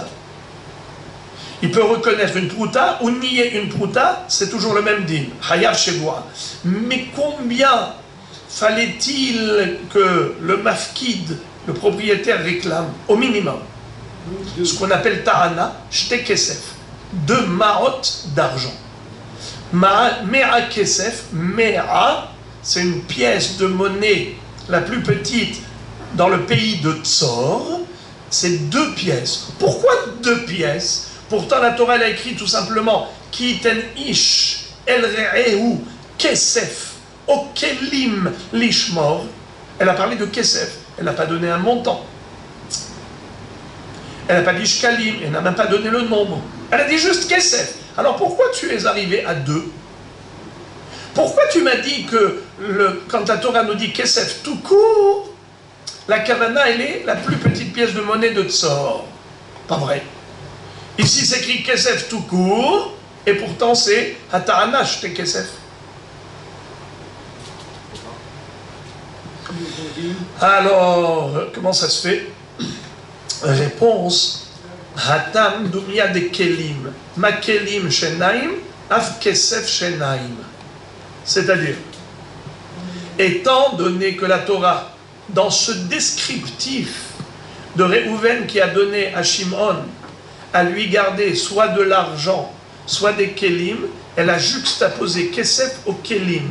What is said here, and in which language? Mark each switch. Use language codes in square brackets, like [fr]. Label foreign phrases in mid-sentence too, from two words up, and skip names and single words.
[fr] Il peut reconnaître une prouta ou nier une prouta, c'est toujours le même din. [he] חייב שבועה. [fr] Mais combien fallait-il que le mafkid, le propriétaire, réclame? Au minimum. Ce qu'on appelle ta'ana, [he] שתי כסף. [fr] 2 ma'ot d'argent. [he] מעה כסף, [fr] mea, c'est une pièce de monnaie la plus petite dans le pays de Tzor, c'est 2 pièces. Pourquoi 2 pièces? Pourtant la Torah elle a écrit tout simplement [he] כי יתן איש אל רעהו כסף או כלים לשמור. [fr] Elle a parlé de kesef, elle n'a pas donné un montant. Elle n'a pas dit shkalim, elle n'a même pas donné le nombre. Elle a dit juste kesef. Alors pourquoi tu es arrivé à 2? Pourquoi tu m'as dit que quand la Torah nous dit kesef tout court, la kavana elle est la plus petite pièce de monnaie de Tzor? Pas vrai. Ici c'est écrit kesef tout court, et pourtant c'est [he] הטענה שתי כסף. [fr] Alors, comment ça se fait? [he] Réponse. התם דומיא דכלים. מה כלים שניים, אף כסף שניים. [fr] C'est-à-dire, étant donné que la Torah, dans ce descriptif de Réhouven qui a donné à Shimon, à lui garder soit de l'argent, soit des kelim, elle a juxtaposé kesef au kelim.